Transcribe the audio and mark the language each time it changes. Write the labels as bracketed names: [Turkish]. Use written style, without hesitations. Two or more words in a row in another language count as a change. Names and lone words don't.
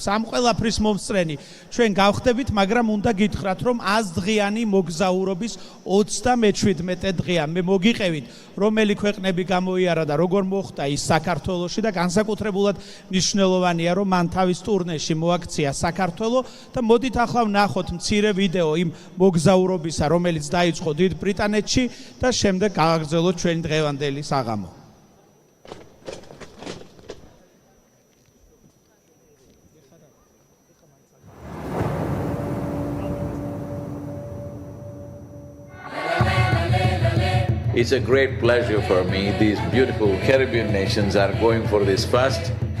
[Georgian] ამ ყველაფრის მომსწრენი ჩვენ გავხდებით, მაგრამ უნდა გითხრათ, რომ 100 დღიანი მოგზაურობის 37 დღეა მე მოგიყევით, რომელი ქვეყნები გამოიარა და როგორ მოხდა ის საქართველოში და განსაკუთრებულად მნიშვნელოვანია, რომ მან თავის ტურნეში მოაქცია საქართველო და მოდით ახლა ვნახოთ მცირე ვიდეო იმ მოგზაურობისა, რომელიც დაიწყო დიდ ბრიტანეთში და შემდეგ გააგრძელოთ ჩვენი დღევანდელი საღამო. [English] It's a great pleasure for me. These beautiful Caribbean nations are going for this first.